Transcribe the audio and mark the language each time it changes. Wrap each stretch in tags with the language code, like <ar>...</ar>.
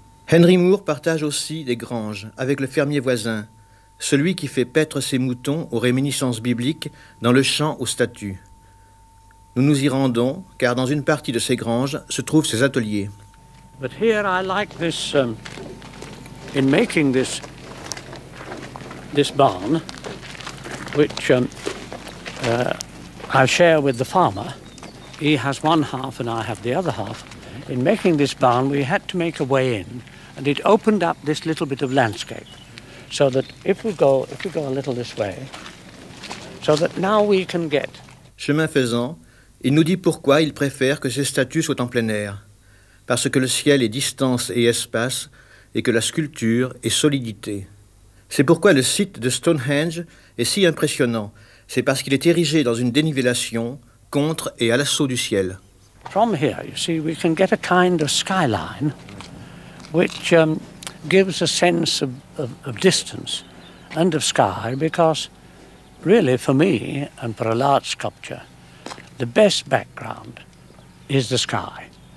<fr>Henry Moore partage aussi des granges avec le fermier voisin, celui qui fait paître ses moutons aux réminiscences bibliques dans le champ aux statues. Nous nous y rendons, car dans une partie de ces granges se trouvent ses ateliers.</fr> <en>But here I like this, in making this, this barn, which I share with the farmer. He has one half and I have the other half. In making this barn, we had to make a way in, and it opened up this little bit of landscape, so that if we go a little this way, so that now we can get...</en> <fr>Chemin faisant, il nous dit pourquoi il préfère que ses statues soient en plein air, parce que le ciel est distance et espace, et que la sculpture est solidité. C'est pourquoi le site de Stonehenge est si impressionnant. C'est parce qu'il est érigé dans une dénivellation contre et à l'assaut du ciel.</fr> <en>From here, you see, we can get a kind of skyline, which gives a sense of distance and of sky, because really, for me and for a large sculpture, the best background is the sky.</en>